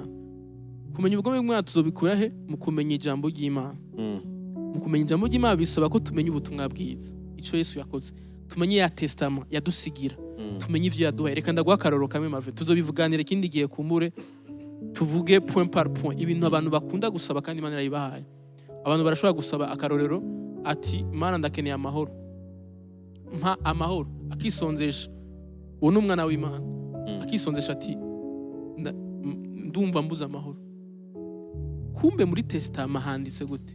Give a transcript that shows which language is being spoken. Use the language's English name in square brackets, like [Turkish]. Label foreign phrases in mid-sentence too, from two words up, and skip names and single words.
[Rundi] Kumenya ubugome bw'Imana tuzobikura he? Mu kumenya ijambo ry'Imana. Mu kumenya ijambo ry'Imana bisaba ko tumenya ubutumwa bwiza, ico Yesu yakoze, tumenye ya testament yadusigira, tumenye ivyo yaduhaye. Reka ndaguha akarorero kamwe Marvin, tuzobivuganira ikindi gihe kumbure, tuvuge [French] point par point [Rundi] ibintu abantu bakunda gusaba kandi Imana yarabibahaye. Abantu barashobora gusaba akarorero ati Mana ndakeneye amahoro, mpa amahoro, akisonzesha. Uwo ni umwana w'Imana, akisonzesha ati ndumva mbuza amahoro. Kumbe muri testament handitse gute?